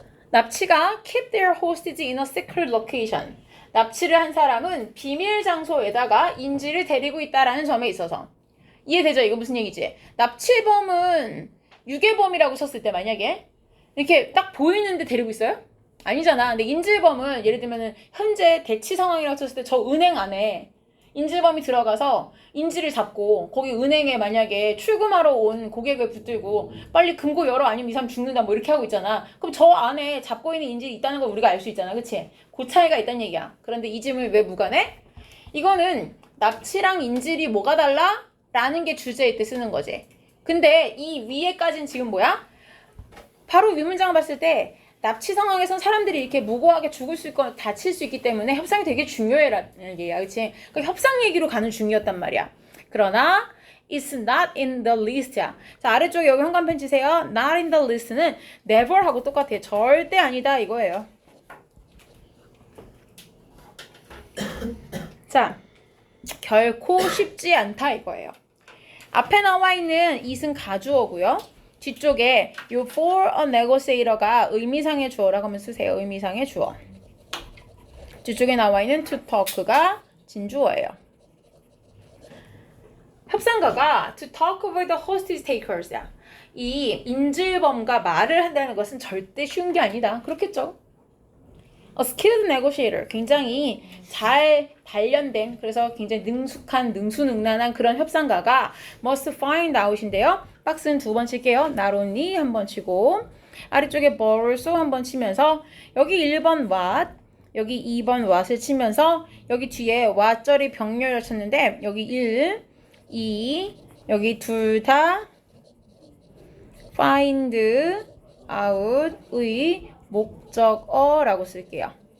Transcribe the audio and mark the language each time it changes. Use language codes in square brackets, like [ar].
[ko] 납치가 [en] keep their hostage in a secret location. [ko] 납치를 한 사람은 비밀 장소에다가 인질을 데리고 있다라는 점에 있어서. 이해되죠? 이거 무슨 얘기지? 납치범은 유괴범이라고 쳤을 때 만약에 이렇게 딱 보이는데 데리고 있어요? 아니잖아. 근데 인질범은 예를 들면은 현재 대치 상황이라고 쳤을 때 저 은행 안에 인질범이 들어가서 인질을 잡고 거기 은행에 만약에 출금하러 온 고객을 붙들고 빨리 금고 열어 아니면 이 사람 죽는다 뭐 이렇게 하고 있잖아. 그럼 저 안에 잡고 있는 인질이 있다는 걸 우리가 알 수 있잖아. 그치? 그 차이가 있다는 얘기야. 그런데 이 질문이 왜 무관해? 이거는 납치랑 인질이 뭐가 달라? 라는 게 주제일 때 쓰는 거지. 근데 이 위에까지는 지금 뭐야? 바로 위문장을 봤을 때 납치 상황에선 사람들이 이렇게 무고하게 죽을 수 있거나 다칠 수 있기 때문에 협상이 되게 중요해라는 얘기야. 그치? 그 협상 얘기로 가는 중이었단 말이야. 그러나 [en] it's not in the list야. [ko] 자, 아래쪽에 여기 현관펜 치세요. [en] not in the list [ko] 는 never 하고 똑같아요. 절대 아니다 이거예요. 자, 결코 쉽지 않다 이거예요. 앞에 나와 있는 it은 가주어고요. 뒤쪽에 요 [en] for a negotiator [ko] 가 의미상의 주어라고 하면 쓰세요. 의미상의 주어. 뒤쪽에 나와 있는 [en] to talk [ko] 가 진주어예요. 협상가가 [en] to talk with the hostage takers야. [ko] 이 인질범과 말을 한다는 것은 절대 쉬운 게 아니다. 그렇겠죠? [en] A skilled negotiator, [ko] 굉장히 잘 단련된, 그래서 굉장히 능숙한, 능수능란한 그런 협상가가 [en] must find out [ko] 인데요. 박스는 2번 칠게요. [en] not only [ko] 한 번 치고 아래쪽에 [en] but also [ko] 한 번 치면서 여기 1번 what, 여기 2번 what을 치면서 여기 뒤에 what절이 병렬을 쳤는데 여기 1, 2, 여기 둘 다 [en] find out [ko] 의 목적어라고 쓸게요.